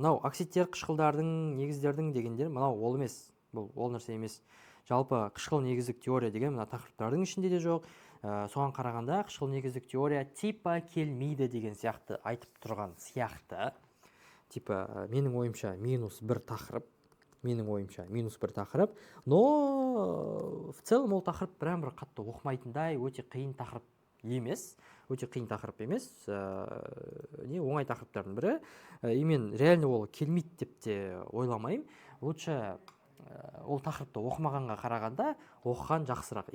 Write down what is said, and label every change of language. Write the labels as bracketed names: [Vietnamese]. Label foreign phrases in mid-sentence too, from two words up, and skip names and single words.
[Kazakh] Мынау оксидтер, қышқылдардың, негіздердің дегендер мынау ол емес, бұл ол нәрсе емес. Жалпы қышқыл негіздік теория деген мына тақырыптардың ішінде де жоқ. Соған қарағанда қышқыл негіздік теория типа келмейді деген сияқты айтып тұрған сияқты. Типа менің ойымша минус бір тақырып, [Russian] но в целом [Kazakh] ол тақырып бір қатты оқымайтындай өте қиын тақырып емес, не оңай тақырыптардың бірі. И мен реально ол келмейді деп те ойламаймын. Лучше ол тақырыпты оқымағанға қарағанда оқыған жақсырақ.